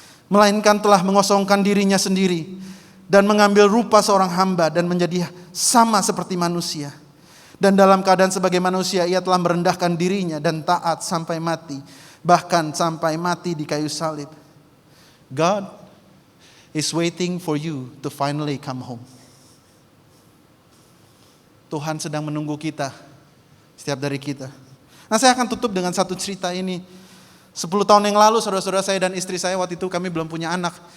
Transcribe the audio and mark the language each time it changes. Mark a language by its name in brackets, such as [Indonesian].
[Indonesian] Melainkan telah mengosongkan dirinya sendiri dan mengambil rupa seorang hamba dan menjadi sama seperti manusia. Dan dalam keadaan sebagai manusia ia telah merendahkan dirinya dan taat sampai mati, bahkan sampai mati di kayu salib. [English] God is waiting for you to finally come home. [Indonesian] Tuhan sedang menunggu kita, setiap dari kita. Nah, saya akan tutup dengan satu cerita ini. 10 tahun yang lalu saudara-saudara saya dan istri saya, waktu itu kami belum punya anak.